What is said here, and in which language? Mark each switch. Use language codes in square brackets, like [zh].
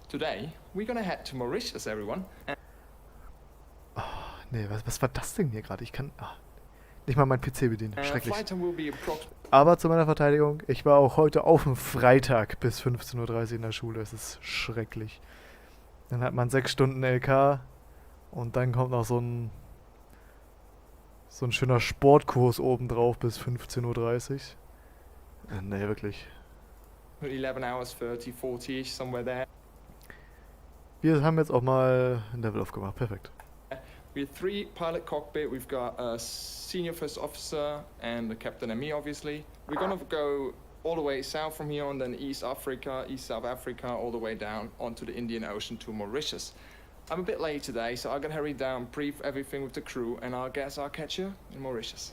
[en] Today, we're gonna head to Mauritius, everyone. [de] Oh, nee, was war das denn hier gerade? Ich kann nicht mal mein PC bedienen. Schrecklich. [en] Flight time will be [de] Aber zu meiner Verteidigung, ich war auch heute auf dem Freitag bis 15:30 Uhr in der Schule. Es ist schrecklich. Dann hat man 6 Stunden LK und dann kommt noch so ein schöner Sportkurs obendrauf bis 15:30 Uhr. Nee, wirklich. [en] 11 hours, 30, 40-ish, somewhere there. [de] Wir haben jetzt auch mal ein Level aufgemacht. Perfekt. [en] We have 3 pilot cockpit. We've got a senior first officer and the captain and me, obviously. We're gonna go all the way south from here and then East Africa, East South Africa, all the way down onto the Indian Ocean to Mauritius. I'm a bit late today, so I'm gonna hurry down, brief everything with the crew, and I guess I'll catch you in Mauritius.